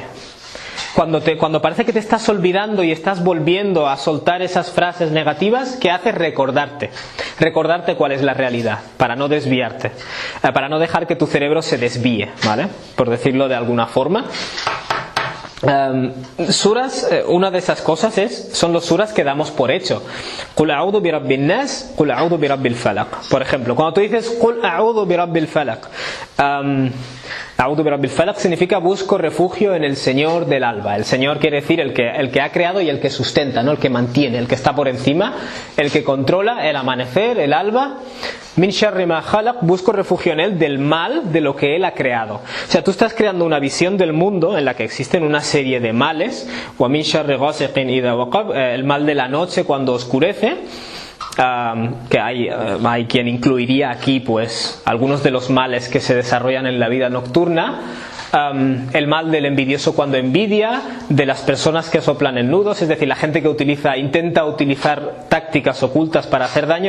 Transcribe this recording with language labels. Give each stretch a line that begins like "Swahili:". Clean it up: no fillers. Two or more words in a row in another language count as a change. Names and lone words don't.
Spanish: Cuando parece que te estás olvidando y estás volviendo a soltar esas frases negativas, ¿qué haces? Recordarte cuál es la realidad, para no desviarte, para no dejar que tu cerebro se desvíe, ¿vale? Por decirlo de alguna forma. Suras, una de esas cosas son los suras que damos por hecho.
Arabic: قل أعوذ برب الناس، قل أعوذ برب الفلق.
Spanish: Por ejemplo, cuando tú dices
Arabic: قل أعوذ برب الفلق, أعوذ برب الفلق
Spanish: significa busco refugio en el Señor del alba. El Señor quiere decir el que ha creado y el que sustenta, ¿no? El que mantiene, el que está por encima, el que controla el amanecer, el alba.
Arabic: من شر ما خلق,
Spanish: busco refugio en él del mal de lo que él ha creado. O sea, tú estás creando una visión del mundo en la que existen una serie de males.
Arabic: ومن شر غاسق إذا وقب,
Spanish: el mal de la noche cuando oscurece. Que hay quien incluiría aquí pues algunos de los males que se desarrollan en la vida nocturna. El mal del envidioso cuando envidia, de las personas que soplan en nudos, es decir, la gente que intenta utilizar tácticas ocultas para hacer daño.